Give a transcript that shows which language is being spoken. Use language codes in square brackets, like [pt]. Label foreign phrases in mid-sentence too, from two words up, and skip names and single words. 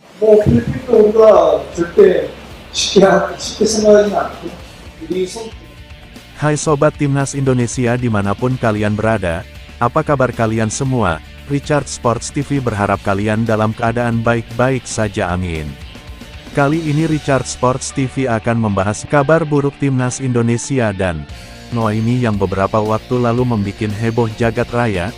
[ko] 필리핀도 우리가 절대 쉽게 생각하지는 않고 우리 선 [id] Hai Sobat Timnas Indonesia dimanapun kalian berada, apa kabar kalian semua? Richard Sports TV berharap kalian dalam keadaan baik-baik saja, amin. Kali ini Richard Sports TV akan membahas kabar buruk Timnas Indonesia dan Noaini yang beberapa waktu lalu membuat heboh jagat raya.